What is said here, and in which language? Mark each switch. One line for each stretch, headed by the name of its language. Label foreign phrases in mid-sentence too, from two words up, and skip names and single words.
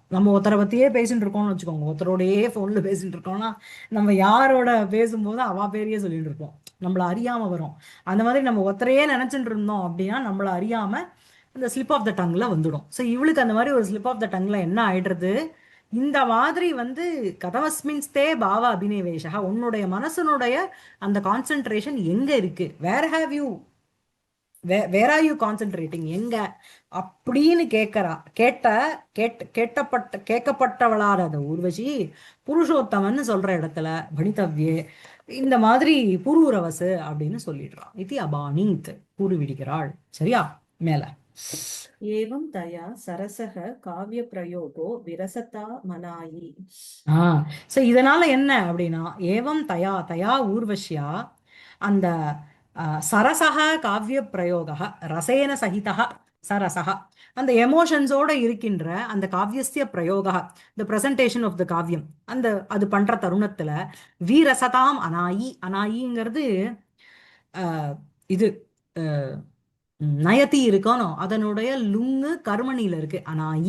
Tamil: நம்ம ஒருத்தரை பத்தியே பேசிட்டு இருக்கோம்னு வச்சுக்கோங்க, ஒருத்தரோடையே ஃபோன்ல பேசிட்டு இருக்கோம்னா நம்ம யாரோட பேசும்போது அவா பேரையே சொல்லிட்டு இருப்போம், நம்மள அறியாம வரும். அந்த மாதிரி நம்ம ஒருத்தரையே நினைச்சிட்டு இருந்தோம் அப்படின்னா நம்மள அறியாம இந்த
English: slip of the tongue
Tamil: வந்துடும். ஸோ இவளுக்கு அந்த மாதிரி ஒரு
English: slip of the tongue
Tamil: என்ன ஆயிடுறது, இந்த மாதிரி வந்து
Sanskrit: कथमस्मिंस्ते भावाभिनिवेशः,
Tamil: உன்னுடைய மனசனுடைய அந்த கான்சென்ட்ரேஷன் எங்க இருக்கு,
English: where have you where are you concentrating,
Tamil: எங்க அப்படின்னு கேட்கப்பட்டவளான அந்த ஊர்வசி புருஷோத்தமன் சொல்ற இடத்துல பணித்தவ்யே இந்த மாதிரி புரூரவசு அப்படின்னு சொல்லிடுறான். இது அபானீத், கூறிவிடுகிறாள். சரியா? மேல
Sanskrit: एवं तया सरसः काव्य प्रयोगो विरसता मनायि.
Tamil: ஸோ இதனால என்ன அப்படின்னா,
Sanskrit: एवं तया उर्वश्या
Tamil: அந்த
Sanskrit: सरसः काव्य प्रयोगः रसेन सहितः सरसः,
Tamil: அந்த எமோஷன்ஸோட இருக்கின்ற அந்த
Sanskrit: काव्यस्य प्रयोगः,
English: the presentation of the
Tamil: காவியம், அந்த அது பண்ற தருணத்துல வீரசதாம் அனாயிங்கிறது இது நயத்தி இருக்கணும், அதனுடைய லுங்கு கர்மணியில இருக்கு அனாயி.